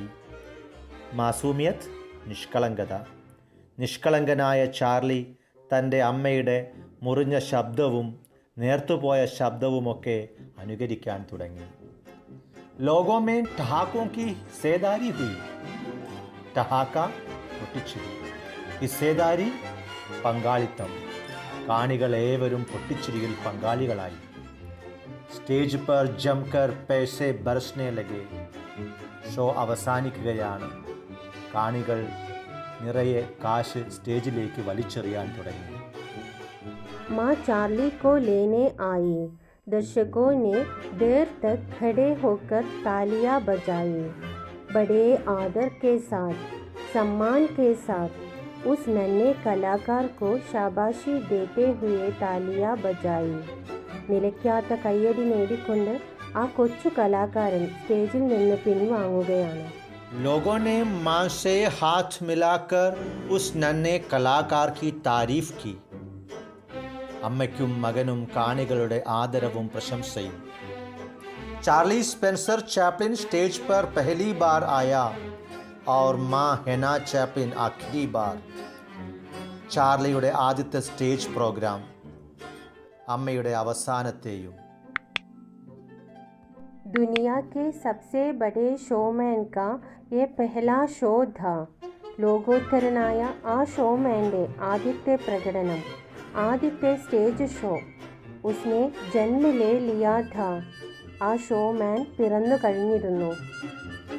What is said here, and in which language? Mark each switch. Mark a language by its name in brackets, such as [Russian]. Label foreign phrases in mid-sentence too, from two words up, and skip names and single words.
[Malayalam] മാസൂമിയത്ത്, നിഷ്കളങ്കത. നിഷ്കളങ്കനായ ചാർലി തൻ്റെ അമ്മയുടെ മുറിഞ്ഞ ശബ്ദവും നേർത്തുപോയ ശബ്ദവുമൊക്കെ അനുകരിക്കാൻ തുടങ്ങി. [Hindi] लोगों में ठहाकों की हिस्सेदारी हुई. [Malayalam] ടഹാക്ക, പൊട്ടിച്ചിരി. ഹിസ്സേദാരി, പങ്കാളിത്തം. കാണികളേവരും പൊട്ടിച്ചിരിയിൽ പങ്കാളികളായി. [Hindi] സ്റ്റേജ് पर जमकर पैसे बरसने लगे. [Malayalam] ഷോ അവസാനിക്കുകയാണ്. കാണികൾ നിറയെ കാശ് സ്റ്റേജിലേക്ക് വലിച്ചെറിയാൻ തുടങ്ങി. [Hindi] माँ चार्ली को लेने आई. दर्शकों ने देर तक खड़े होकर तालियां बजाई. बड़े आदर के साथ, सम्मान के साथ उस नन्हे कलाकार को शाबाशी देते हुए तालियां बजाई. [Malayalam] നിലയ്ക്കാത്ത കയ്യടി നേടിക്കൊണ്ട് ആ കൊച്ചു കലാകാരൻ സ്റ്റേജിൽ നിന്ന് പിൻവാങ്ങുകയാണ്. [Hindi] लोगों ने मां से हाथ मिलाकर उस नन्हे कलाकार की तारीफ की. [Malayalam] അമ്മയ്ക്കും മകനും കാണികളുടെ ആദരവും പ്രശംസയും. [Hindi] चार्ली स्पेंसर चैपलिन स्टेज पर पहली बार आया और मां हेना चैपलिन आखिरी बार. [Malayalam] ചാർലിയുടെ ആദ്യത്തെ സ്റ്റേജ് പ്രോഗ്രാം, അമ്മയുടെ അവസാനത്തെയും. [Hindi] दुनिया के सबसे बड़े शोमैन का ये पहला ഷോ था. [Malayalam] ലോകോത്തരനായ ആ ഷോമാൻ്റെ ആദ്യത്തെ പ്രകടനം, ആദ്യത്തെ സ്റ്റേജ് ഷോ. [Hindi] उसने जन्म ले लिया था. [Malayalam] ആ ഷോമാൻ പിറന്നു കഴിഞ്ഞിരുന്നു.